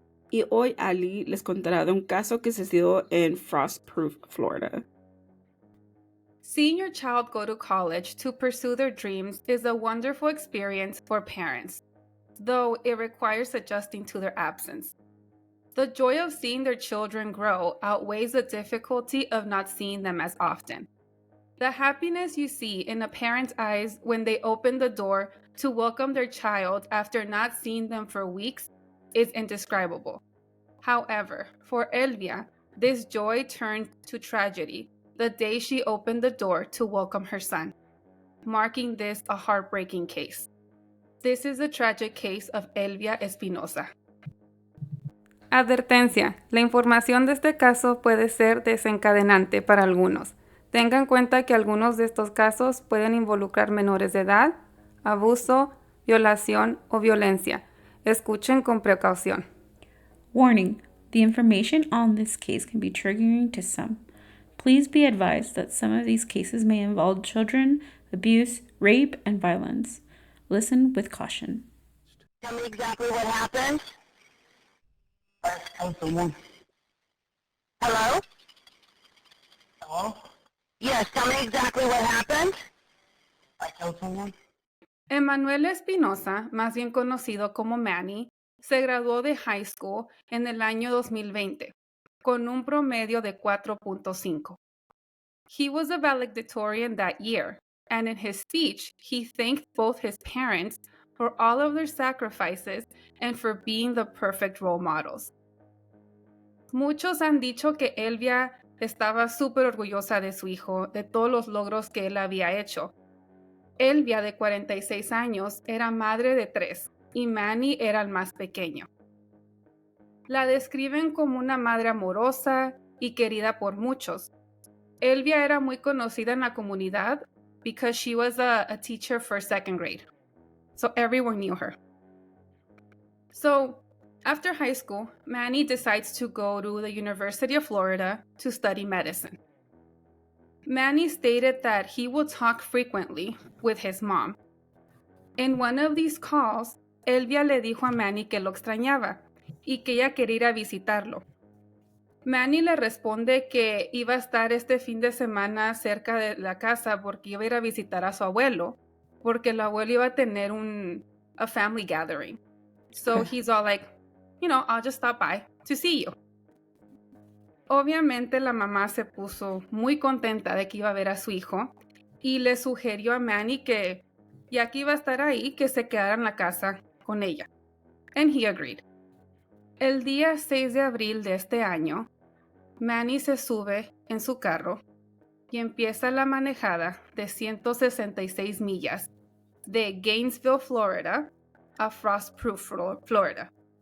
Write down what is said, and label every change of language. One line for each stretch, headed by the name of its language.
Spanish: Y hoy Ali les contará de un caso que sucedió en Frostproof, Florida.
English: Seeing your child go to college to pursue their dreams is a wonderful experience for parents, though it requires adjusting to their absence. The joy of seeing their children grow outweighs the difficulty of not seeing them as often. The happiness you see in a parent's eyes when they open the door to welcome their child after not seeing them for weeks is indescribable. However, for Elvia, this joy turned to tragedy the day she opened the door to welcome her son, marking this a heartbreaking case. This is the tragic case of Elvia Espinoza.
Spanish: Advertencia: la información de este caso puede ser desencadenante para algunos. Tenga en cuenta que algunos de estos casos pueden involucrar menores de edad, abuso, violación o violencia. Escuchen con precaución.
English: Warning: the information on this case can be triggering to some. Please be advised that some of these cases may involve children, abuse, rape, and violence. Listen with caution. Tell me exactly what happened. I told someone. Hello? Hello? Yes, tell me exactly what happened. I told someone.
Spanish: Emanuel Espinoza, más bien conocido como Manny, se graduó de high school en el año 2020, con un promedio de 4.5.
English: He was a valedictorian that year, and in his speech, he thanked both his parents for all of their sacrifices and for being the perfect role models.
Spanish: Muchos han dicho que Elvia estaba súper orgullosa de su hijo, de todos los logros que él había hecho. Elvia, de 46 años, era madre de 3 y Manny era el más pequeño. La describen como una madre amorosa y querida por muchos. Elvia era muy conocida en la comunidad
English: because she was a teacher for second grade. So everyone knew her. So after high school, Manny decides to go to the University of Florida to study medicine. Manny stated that he would talk frequently with his mom. In one of these calls,
Spanish: Elvia le dijo a Manny que lo extrañaba y que ella quería ir a visitarlo. Manny le responde que iba a estar este fin de semana cerca de la casa porque iba a ir a visitar a su abuelo, porque el abuelo iba a tener
English: a family gathering. So he's all like, I'll just stop by to see you.
Spanish: Obviamente la mamá se puso muy contenta de que iba a ver a su hijo y le sugirió a Manny que, ya que iba a estar ahí, que se quedara en la casa con ella.
English: And he agreed.
Spanish: El día 6 de abril de este año, Manny se sube en su carro y empieza la manejada de 166 millas de Gainesville, Florida, a Frostproof, Florida.